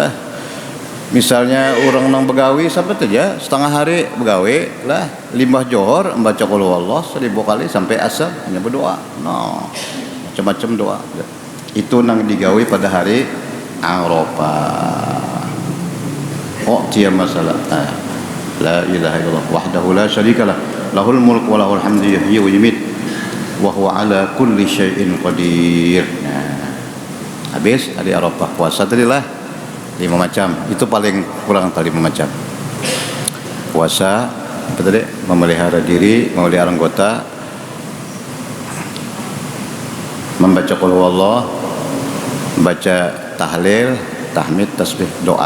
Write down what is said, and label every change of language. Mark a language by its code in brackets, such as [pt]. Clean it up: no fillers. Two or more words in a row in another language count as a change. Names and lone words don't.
[bjn] Misalnya orang nang begawi sampai saja setengah hari begawi lah, limbah johor membaca [ar] قل هو الله [bjn] 1000 kali sampai asar hanya berdoa. Nah, macam-macam doa. Itu nang digawi pada hari Arafah. Oh, dia masalah. [ar] لا إله إلا الله وحده لا شريك له، له الملك وله الحمد يحيي ويميت وهو على كل شيء قدير. [bjn] Nah, habis hari Arafah puasa tadi lah. 5 macam. Itu paling kurang tadi 5 macam. Puasa, apa tadi? Memelihara diri, memelihara anggota, membaca [ar] قل هو الله, [bjn] baca tahlil, tahmid, tasbih, doa.